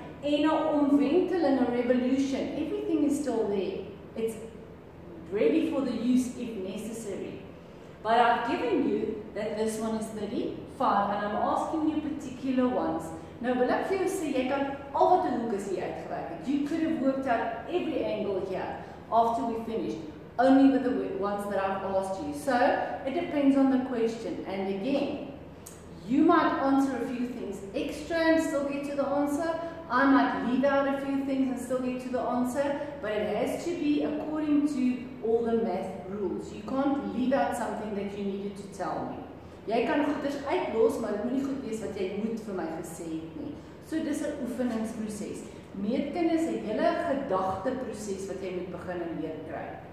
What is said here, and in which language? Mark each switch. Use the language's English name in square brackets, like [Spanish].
[English] En 'n omwenteling, 'n revolution. Everything is still there. It's ready for the use if necessary. But I've given you that this one is 35 and I'm asking you particular ones. [Afrikaans] Nou wil ek vir jou sê, jy kan al wat 'n hoek is hier uitgewerk het. [English] You could have worked out every angle here after we finished, only with the ones that I've asked you. So, it depends on the question. And again, you might answer a few things extra and still get to the answer. I might leave out a few things and still get to the answer, but it has to be according to all the math rules. You can't leave out something that you needed to tell me. [Afrikaans] Jy kan goeders uitlos, maar dit moet nie goed wees wat jy moet vir my gesê het nie. So dis 'n oefeningsproses. Meetkunde is 'n hele gedagteproses wat jy moet begin en leer kry.